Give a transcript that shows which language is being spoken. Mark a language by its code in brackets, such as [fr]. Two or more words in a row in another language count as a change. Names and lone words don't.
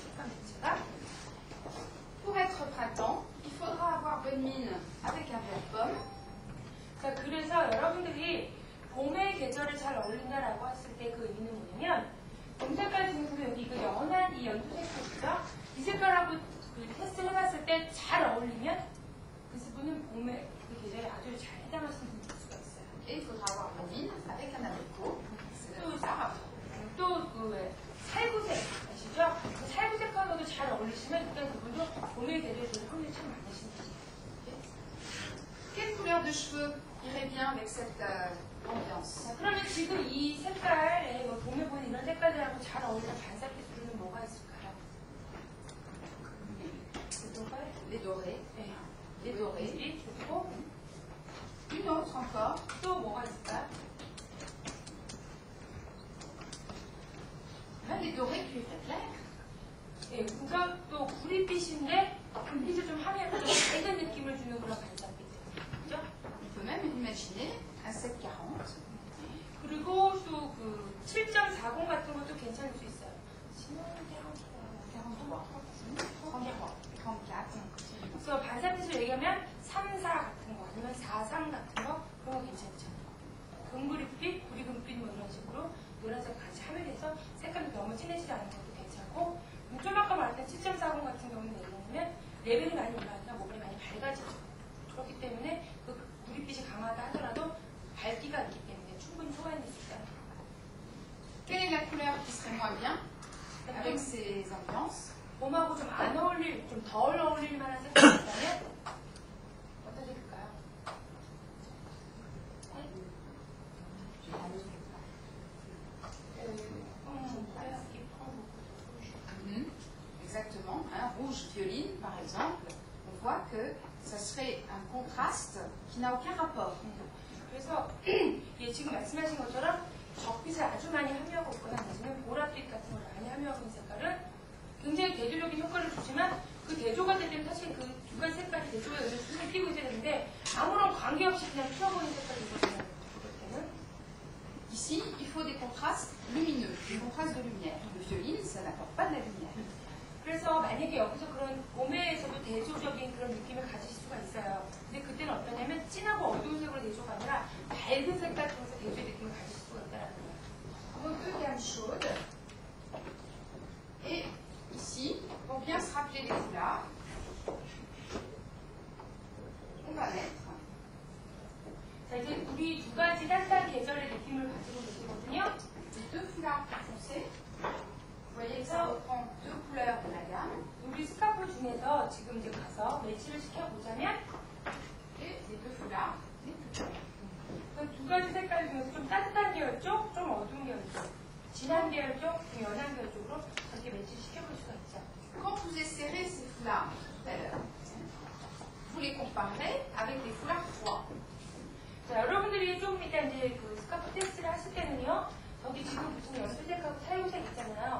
[ko] 색깔 자체가. [fr] Pour être printemps, il faudra avoir bonne mine avec un vert pomme. [ko] 자, 그래서 여러분들이 봄의 계절을 잘 어울린다라고 했을 때 그 의미는 뭐냐면 봄 색깔 중에서도 여기 그 연한 이 연두 색깔이죠? 이 색깔하고 그 테스트를 해봤을 때 잘 어울리면 그 분은 봄의 그 계절에 아주 잘 해당하시는 분일 수가 있어요. [fr] Et il faudra avoir bonne mine avec un abricot. C'est le bizarre. [ko] 또 그 살구색 아시죠? 그 살구색하고도 잘 어울리시면 일단 그분도 봄의 계절에 대해서 흥미 참 많으신 분이에요. [fr] Quelle couleur de cheveux irait bien avec cette ambiance? [ko] 자, 그러면 지금 이 색깔에 뭐 봄에 보이는 이런 색깔들하고 잘 어울리는 반사 기술은 뭐가 있을까요? [fr] Les dorés. [ko] 네. [fr] Les dorés. [ko] 이 좋고 [fr] Une autre encore. [ko] 또 뭐가 있을까요? [fr] Les dorés cuivre clair. [ko] 예, 그러니까 또 구릿빛인데 불빛을 좀 함유해서 좀 밝은 느낌을 주는 그런 반사빛. 그죠? [fr] On peut même imaginer un 740. [ko] 그리고 또 그 7.40 같은 것도 괜찮을 수 있어요. [fr] 34. [ko] 그래서 반사빛을 얘기하면 3, 4 같은 거 아니면 4, 3 같은 거 그런 거 괜찮죠. 금구릿빛, 구리금빛 뭐 이런 식으로 노란색 같이 함유해서 색깔이 너무 진해지지 않은 것도 괜찮고 좀 아까 말했던 7.40 같은 경우는 얘기하면 레벨이 많이 올라가니까 몸이 많이 밝아지죠. 그렇기 때문에 그 구릿빛이 강하다 하더라도 밝기가 있기 때문에 충분히 소화해낼 수 있어요. [fr] Quelle est la couleur qui serait moins bien avec ces ambiances? [ko] 봄하고 좀 안 어울릴, 좀 덜 어울릴 만한 색깔이 있다면 어떤 색일까요? [fr] Exactement, hein, rouge violine par exemple, on voit que ça serait un contraste qui n'a aucun rapport. [ko] 그래서 예, 지금 말씀하신 것처럼 적빛을 아주 많이 함유하고 있거나 아니면 보랏빛 같은 걸 많이 함유하고 있는 색깔은 굉장히 대조적인 효과를 주지만 그 대조가 될 때는 사실 그 두 가지 색깔이 대조가 되면 눈에 띄고 있어야 되는데 아무런 관계없이 그냥 튀어보이는 색깔이거든요. 그럴 때는 [fr] Ici, il faut des contrastes lumineux, des contrastes de lumière. Le violine, ça n'apporte pas de la lumière. [ko] 그래서 만약에 여기서 그런 봄에서도 대조적인 그런 느낌을 가지실 수가 있어요. 근데 그때는 어떠냐면 진하고 어두운 색으로 대조가 아니라 밝은 색깔 통해서 대조의 느낌을 가질 수가 있다는 거예요. [fr] Donc deux gammes chaudes. Et ici, pour bien se rappeler les foulards, on va mettre [ko] 자, 이제 우리 두 가지 따뜻한 계절의 느낌을 가지고 계시거든요. [fr] les deux foulards plus foncés. Vous voyez que ça reprend deux couleurs de la gamme. [ko] 우리 스카프 중에서 지금 이제 가서 매치를 시켜보자면 [fr] Et les deux foulards les plus clairs. [ko] 그 진한 계열 쪽, 연한 계열 쪽으로 그렇게 매치를 시켜볼 수가 있죠. [fr] Quand vous essayerez ces foulards tout à l'heure, vous les comparerez avec les foulards froids. [ko] 자, 여러분들이 조금 이따 이제 그 스카프 테스트를 하실 때는요, 저기 지금 붙은 연두색하고 타요색 있잖아요.